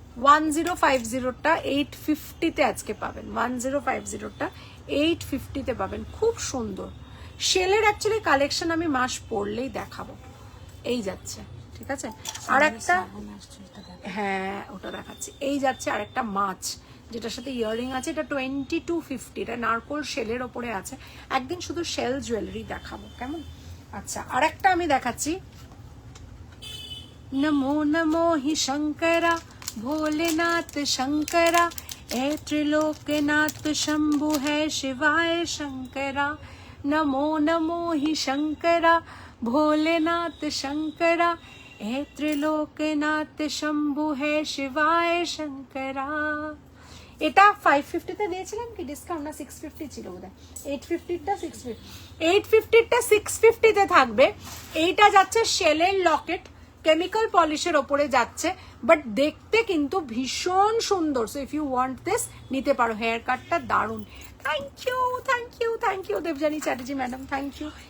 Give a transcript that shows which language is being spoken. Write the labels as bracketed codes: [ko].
[bn] 1050টা 850-তে আজকে পাবেন, 1050টা 850-তে পাবেন, খুব সুন্দর শেলের অ্যাকচুয়ালি কালেকশন আমি মাস পড়লেই দেখাবো। এই যাচ্ছে, ঠিক আছে। আর একটা, হ্যাঁ ওটা দেখাচ্ছি, এই যাচ্ছে আর একটা মাছ যেটার সাথে ইয়াররিং আছে, এটা 2250, এটা নারকোল শেলের ওপরে আছে। একদিন শুধু শেল জুয়েলারি দেখাবো, কেমন? আচ্ছা, আর একটা আমি দেখাচ্ছি, [hi] नमो नमो हि शंकरा भोलेनाथ शंकरा ए त्रिलोकनाथ शंभु है शिवाय शंकरा। नमो नमो हि शंकरा भोलेनाथ शंकरा ए त्रिलोकनाथ शंभु है शिवाय शंकरा। [bn] এটা 550-তে দিয়েছিলাম কি ডিসকাউন্ট, না 650 ছিল বোধহয়, 850-টা 650, 850-টা 650-তে থাকবে। এইটা যাচ্ছে শেলের লকেট, কেমিক্যাল পলিশের ওপরে যাচ্ছে, বাট দেখতে কিন্তু ভীষণ সুন্দর। [en] so if you want this [bn] নিতে পারো। হেয়ার কাটটা দারুণ। Thank you thank you thank you Debjani Chatterjee madam, thank you.